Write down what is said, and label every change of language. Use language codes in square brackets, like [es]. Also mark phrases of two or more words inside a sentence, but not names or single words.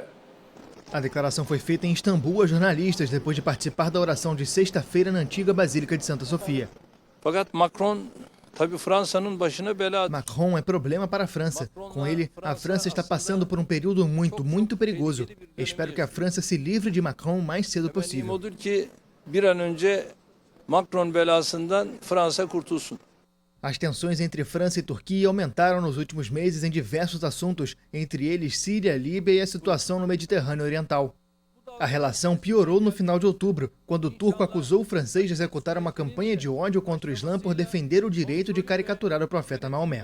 [pt] A declaração foi feita em Istambul a jornalistas depois de participar da oração de sexta-feira na antiga Basílica de Santa Sofia. Macron é problema para a França. Com ele, a França está passando por um período muito perigoso. Espero que a França se livre de Macron o mais cedo possível. [tr] Bir an önce Macron belasından Fransa kurtulsun. [pt] As tensões entre França e Turquia aumentaram nos últimos meses em diversos assuntos, entre eles Síria, Líbia e a situação no Mediterrâneo Oriental. A relação piorou no final de outubro, quando o turco acusou o francês de executar uma campanha de ódio contra o Islã por defender o direito de caricaturar o profeta Maomé.